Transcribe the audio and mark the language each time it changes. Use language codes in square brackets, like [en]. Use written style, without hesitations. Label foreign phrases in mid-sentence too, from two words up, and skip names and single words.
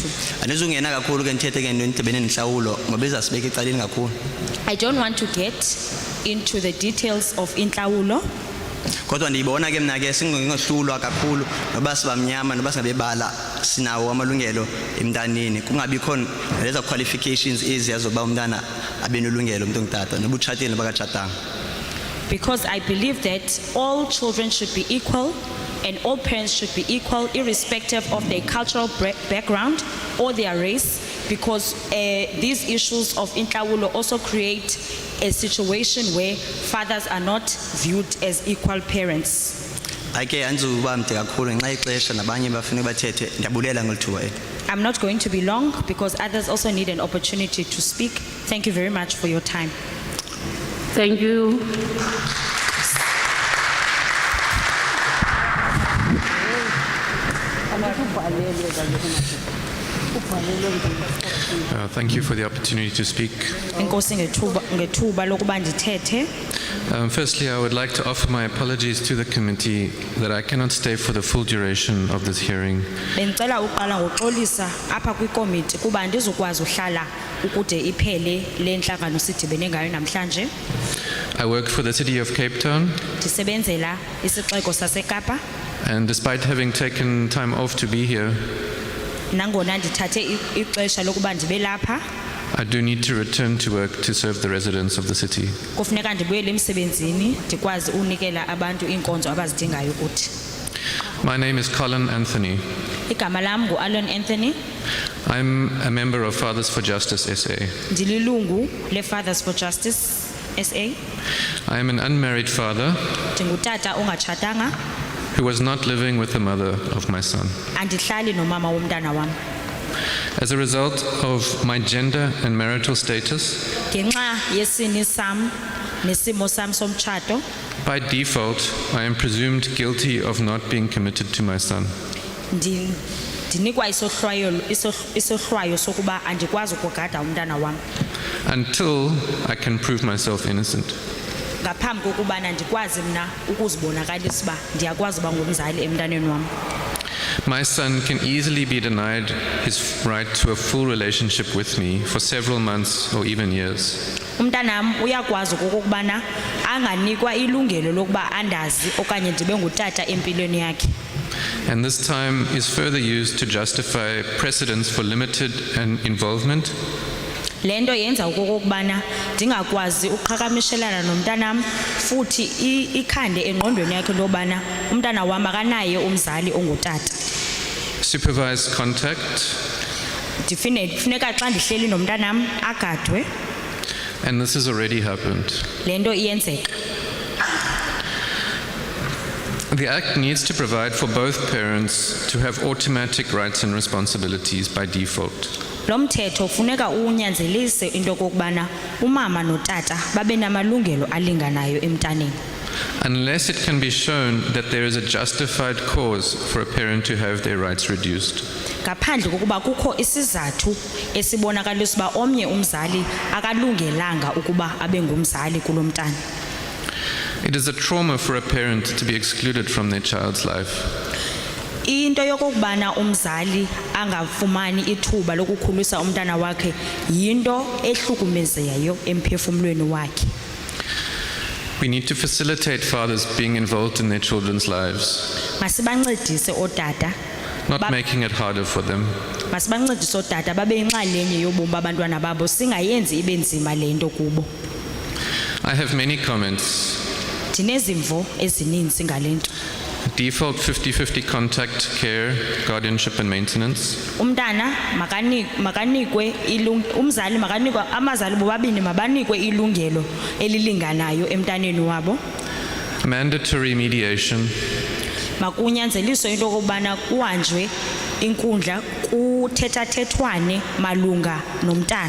[xh] Anizungena kakhulu ke nithethe ke into edibene nenhlawulo ngoba izasibeka ecaleni kakhulu. [en] I don't want to get into the details of intlawulo. [xh] Kodwa ndiyibona ke mna ke singohlulwa kakhulu noba sibamnyama noba singabebala sinawo amalungelo emntaneni kungabikho lezo qualifications eziya zoba umntana abe nolungelo umuntu ongutata noba utshatile noba akatshatanga. [en] Because I believe that all children should be equal and all parents should be equal irrespective of their cultural background or their race, because these issues of intlawulo also create a situation where fathers are not viewed as equal parents. [xh] Ake anzuba mde kakhulu ngenxa ixesha nabanye bafuna bathethe ndiyabulela ngolithuba eli. [en] I'm not going to be long because others also need an opportunity to speak. Thank you very much for your time. Thank you. Thank you for the opportunity to speak. [xh] Enkosi ngethuba lokuba ndithethe. [en] Firstly, I would like to offer my apologies to the committee that I cannot stay for the full duration of this hearing. [xh] Bendicela uqala ngoxolisa apha kwikomiti kuba andizukwazi uhlala ukude iphele le nhlangano sidibene ngayo namhlanje. [en] I work for the city of Cape Town, [xh] Ndisebenzela isixeko saseKapa [en] and despite having taken time off to be here, [xh] nangona ndithathe ixesha lokuba ndibe lapha. [en] I do need to return to work to serve the residents of the city. [xh] Kufuneka ndibuyele emsebenzini ndikwazi unikela abantu inkonzo abazidingayo kuthi. [en] My name is Colin Anthony. [xh] Igama lam nguAlon Anthony. [en] I'm a member of Fathers for Justice SA. [xh] Ndililungu le Fathers for Justice SA. [en] I am an unmarried father [xh] Ndingutata ongatshatanga. [en] who was not living with the mother of my son. [xh] Andihlali nomama womntana wam. [en] As a result of my gender and marital status, [xh] Ngenxa yesini sam nesimo sam somtshato, [en] by default, I am presumed guilty of not being committed to my son. [xh] ndinikwa isohlwayo sokuba andikwazi ukugada umntana wam. [en] until I can prove myself innocent. [xh] ngaphambi kokubana ndikwazi mna ukuzibonakalisa uba ndiyakwazi uba ngumzali emntaneni wam. [en] My son can easily be denied his right to a full relationship with me for several months or even years. [xh] Umntanam uyakwazi okokubana anganikwa ilungelo lokuba andazi okanye ndibe ngutata empilweni yakhe. [en] And this time is further used to justify precedents for limited involvement [xh] Lento yenza okokubana ndingakwazi uqhakamishelana nomntanam futhi ikhande engqondweni yakhe lobana umntana wam akanaye umzali ongutata. [en] supervised contact, [xh] Funeka xa ndihleli nomntanam agadwe. [en] and this has already happened. [xh] Lento iyenzeka. [en] The Act needs to provide for both parents to have automatic rights and responsibilities by default. [xh] Lo mthetho funeka unyanzelise into kokubana umama notata babe namalungelo alinganayo emntaneni. [en] Unless it can be shown that there is a justified cause for a parent to have their rights reduced. [xh] Ngaphandle kokuba kukho isizathu esibonakalisa uba omnye umzali akalungelanga ukuba abe ngumzali kulomntana. [en] It is a trauma for a parent to be excluded from their child's life. [xh] Into yokubana umzali angafumani ithuba lokukhulisa umntana wakhe yinto ehlukumezeyo emphefumulweni wakhe. [en] We need to facilitate fathers being involved in their children's lives, [xh] Masibancedise otata, [en] not making it harder for them. [xh] masibancedise otata babe yinxalenye yobomi babantwana babo singayenzi ibe nzima lento kubo. [en] I have many comments. [xh] Ndinezimvo ezininzi ngalento. [en] Default 50-50 contact, care, guardianship and maintenance. [xh] Umntana makanikwe umzali makanikwe amazali bobabini mabanikwe ilungelo elilinganayo emntaneni wabo. [en] Mandatory mediation, [xh] Makunyanzeliswe into okubana kuhanjwe inkundla kuthethathethwane malunga nomntana.